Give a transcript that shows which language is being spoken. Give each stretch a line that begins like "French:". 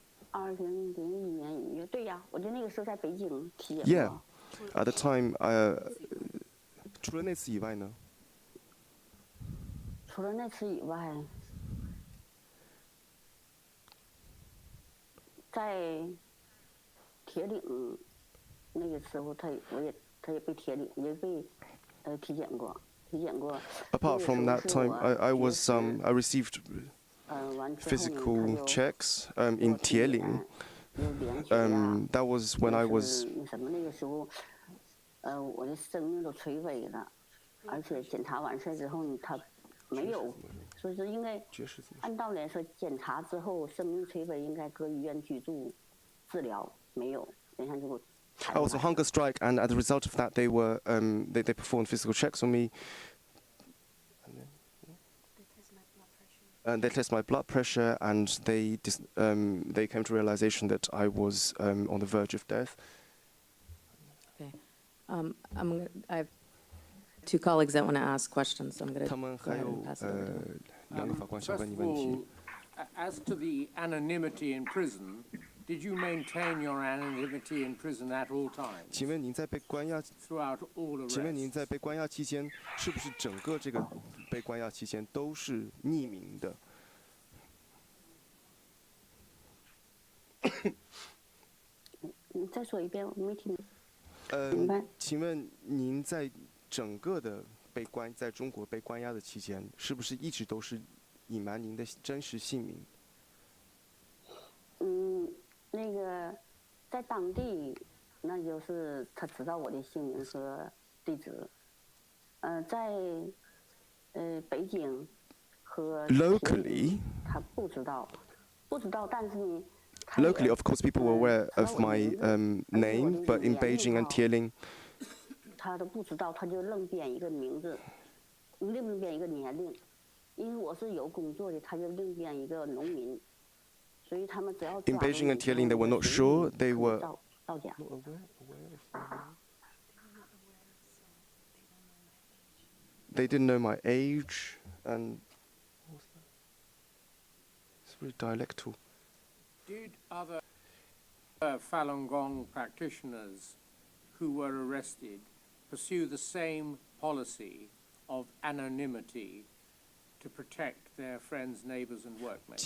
Chinese: 2001年1月，对呀，我就那个时候在北京体检过。
English: Yeah, at the time,
Chinese: 除了那次以外呢？除了那次以外，在铁岭那个时候，他也被铁岭也被体检过。
English: Apart from that time, I received physical checks in Tieling. That was when I was.
Chinese: 什么那个时候，我的生命都垂危了，而且检查完事之后，他没有，所以说应该按道理来说，检查之后生命垂危应该搁医院居住治疗，没有，等一下就。
English: I was on hunger strike, and as a result of that, they performed physical checks on me. And they tested my blood pressure, and they came to realization that I was on the verge of death. Okay. I have two colleagues that want to ask questions, so I'm going to go ahead and pass it over to them. First of all, as to the anonymity in prison, did you maintain your anonymity in prison at all times?
Chinese: 请问您在被关押
English: throughout all arrests?
Chinese: 请问您在被关押期间，是不是整个这个被关押期间都是匿名的？你再说一遍，我没听。请问您在整个的在中国被关押的期间，是不是一直都是隐瞒您的真实姓名？那个在当地，那就是他知道我的姓名和地址。在北京和
English: Locally,
Chinese: 他不知道，但是呢。
English: Locally, of course, people were aware of my name, but in Beijing and Tieling,
Chinese: 他都不知道，他就愣编一个名字，另变一个年龄，因为我是有工作的，他就另变一个农民，所以他们只要
English: In Beijing and Tianjin, they were not sure. They were.
Chinese: 造假。
English: They didn't know my age, and it's very dialectal. Did other Falun Gong practitioners who were arrested pursue the same policy of anonymity to protect their friends, neighbors, and workmates?